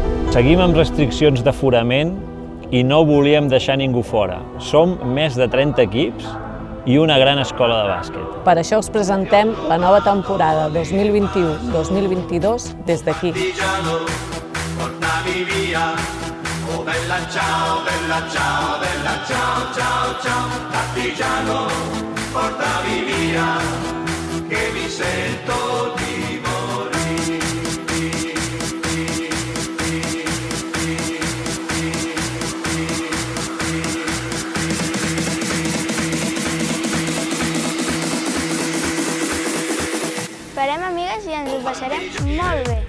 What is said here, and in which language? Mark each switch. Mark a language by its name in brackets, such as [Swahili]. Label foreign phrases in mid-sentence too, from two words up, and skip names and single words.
[Catalan] Seguim amb restriccions d'aforament i no volíem deixar ningú fora. Som més de 30 equips i una gran escola de bàsquet. Per això us presentem la nova temporada 2021-2022 des d'aquí. [Italian] Oh bella ciao, bella ciao, bella ciao, ciao, ciao, partigiano, portami via, che mi sento di morire. [Catalan] Farem amigues i ens ho passarem molt bé.